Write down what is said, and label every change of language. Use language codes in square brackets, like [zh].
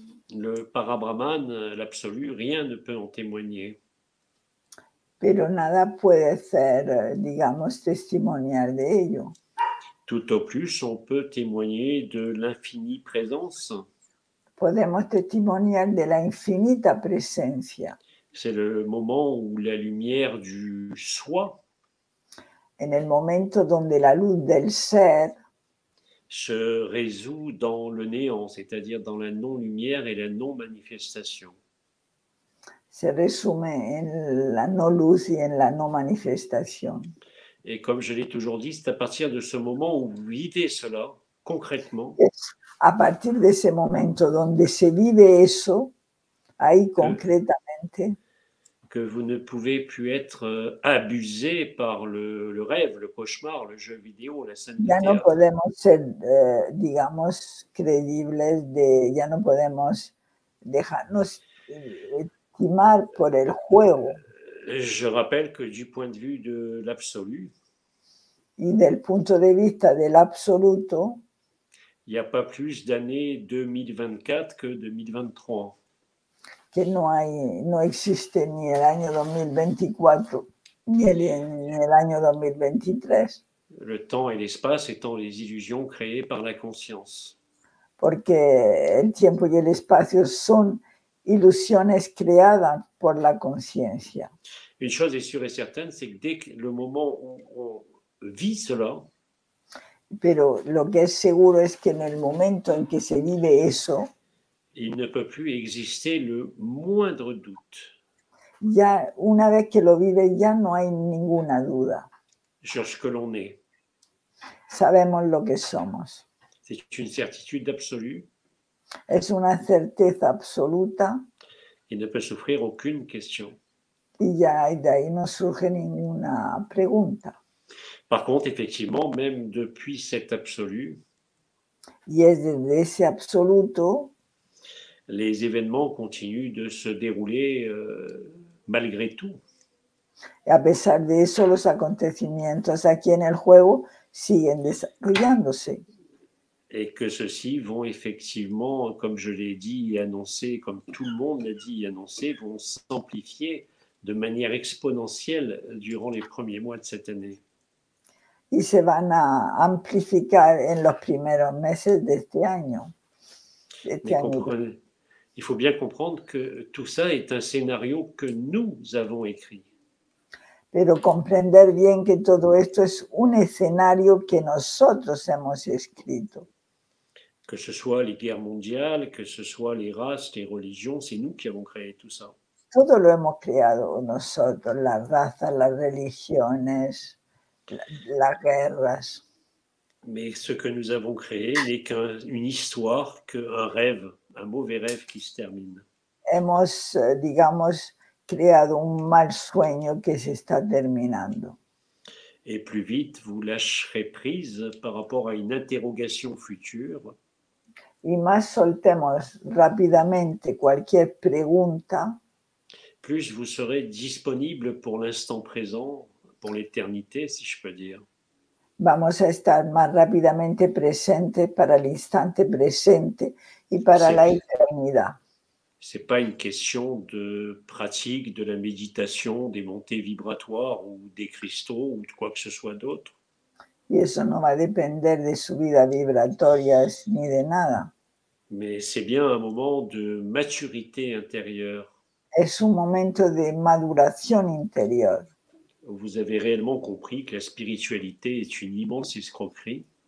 [fr] Le Parabrahman, l'absolu, rien ne peut en témoigner. [es] Pero nada puede ser, digamos, testimonial de ello. [fr] Tout au plus, on peut témoigner de l'infinie présence. [es] Podemos testimoniar de la infinita presencia. [fr] C'est le moment où la lumière du soi [es] En el momento donde la luz del ser [fr] se résout dans le néant, c'est-à-dire dans la non-lumière et la non-manifestation. [es] se resume en la no luz y en la no manifestación. [fr] Et comme je l'ai toujours dit, c'est à partir de ce moment où vous vivez cela concrètement [es] Es a partir de ese momento donde se vive eso, ahí concretamente, [fr] que vous ne pouvez plus être abusé par le rêve, le cauchemar, le jeu vidéo, la scène de [es] ya no [fr] théâtre. [es] podemos ser, digamos, creíbles, ya no podemos dejarnos timar por el juego. [fr] Je rappelle que du point de vue de l'absolu, [es] Y del punto de vista del absoluto, [fr] il n'y a pas plus d'années 2024 que 2023. [es] que no existe ni el año 2024 ni el año 2023. [fr] Le temps et l'espace étant les illusions créées par la conscience. [es] Porque el tiempo y el espacio son ilusiones creadas por la conciencia. [fr] Une chose est sûre et certaine, c'est que dès que le moment où on vit cela, [es] Pero lo que es seguro es que en el momento en que se vive eso, [fr] il ne peut plus exister le moindre doute [es] ya una vez que lo vive ya no hay ninguna duda. [fr] sur ce que l'on est. [es] Sabemos lo que somos. [fr] C'est une certitude absolue. [es] Es una certeza absoluta [fr] Il ne peut souffrir aucune question. [es] y ya de ahí no surge ninguna pregunta. [fr] Par contre, effectivement, même depuis cet absolu, [es] Y es desde ese absoluto [fr] les événements continuent de se dérouler malgré tout. [es] y a pesar de eso los acontecimientos aquí en el juego siguen desarrollándose. [fr] Et que ceux-ci vont effectivement, comme je l'ai dit et annoncé, comme tout le monde l'a dit et annoncé, vont s'amplifier de manière exponentielle durant les premiers mois de cette année. [es] Y se van a amplificar en los primeros meses de este año. [fr] Mais il faut bien comprendre que tout ça est un scénario que nous avons écrit. [es] Pero comprender bien que todo esto es un escenario que nosotros hemos escrito. [fr] Que ce soit les guerres mondiales, que ce soit les races, les religions, c'est nous qui avons créé tout ça. [es] Todo lo hemos creado nosotros, las razas, las religiones, las guerras. [fr] Mais ce que nous avons créé n'est qu'une histoire, qu'un rêve, un mauvais rêve qui se termine. [es] Hemos, digamos, creado un mal sueño que se está terminando. [fr] Et plus vite, vous lâcherez prise par rapport à une interrogation future. [es] Y más soltemos rápidamente cualquier pregunta, [fr] plus vous serez disponible pour l'instant présent, pour l'éternité, si je peux dire. [es] vamos a estar más rápidamente presentes para el instante presente y para la eternidad. [fr] C'est pas une question de pratique, de la méditation, des montées vibratoires ou des cristaux ou de quoi que ce soit d'autre. [es] Y eso no va a depender de subidas vibratorias ni de nada. [fr] Mais c'est bien un moment de maturité intérieure. [es] Es un momento de maduración interior. [fr] Vous avez réellement compris que la spiritualité est une immense escroquerie.